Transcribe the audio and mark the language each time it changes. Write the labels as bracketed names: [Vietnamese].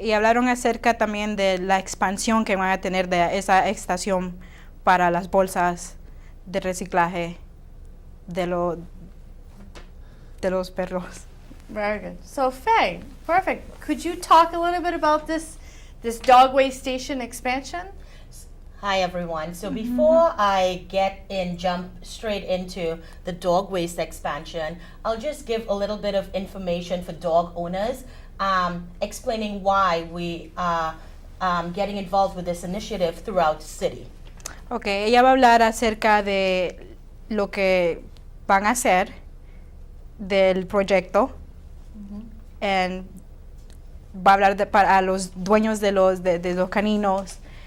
[Spanish] Y hablaron acerca también de la expansión que van a tener de esa estación para las bolsas de reciclaje de los perros. [English] Very good. So Faye, perfect. Could you talk a little bit about this dog waste station expansion? Hi everyone. So before I jump straight into the dog waste expansion, I'll just give a little bit of information for dog owners, explaining why we are getting involved with this initiative throughout the city. [Spanish] Okay, ella va a hablar acerca de lo que van a hacer del proyecto. And va a hablar para los dueños de los caninos.